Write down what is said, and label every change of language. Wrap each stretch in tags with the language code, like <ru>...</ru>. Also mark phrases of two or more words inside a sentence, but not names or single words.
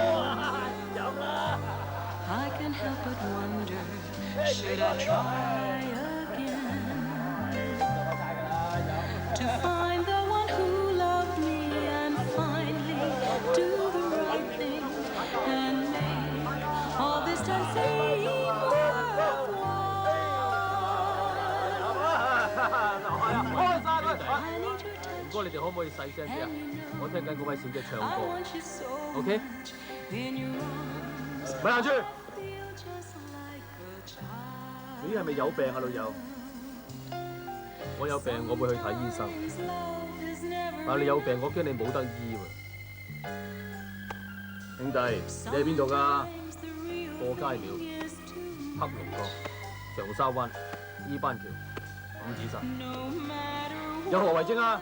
<en>I can't help but wonder, should I try again to find the one who loved me and finally do the right thing and make all this time seem worthwhile. I need your</en> <yue>唔該，你哋可唔可以細聲啲啊？我聽緊嗰位小姐唱</yue> <en>I</en> <yue>歌。</yue> <en>want you so</en> <yue>OK？</yue> <en>much in your arms.</en> <yue>咪行住！</yue> <en>Feel just like a child.</en> <yue>你係咪有病啊，老友？我有病，我會去睇醫生。</yue> <en>Sometimes love is never</en> <yue>但係你有病，我驚你冇得醫喎。兄弟，你喺邊度㗎？</yue> <en>Sometimes the real</en> <yue>過街廟、</yue> <en>thing is too</en> <yue>黑龍角、長沙灣、伊班橋、五指山，</yue> <en>No matter</en> <yue>有何為證啊？</yue>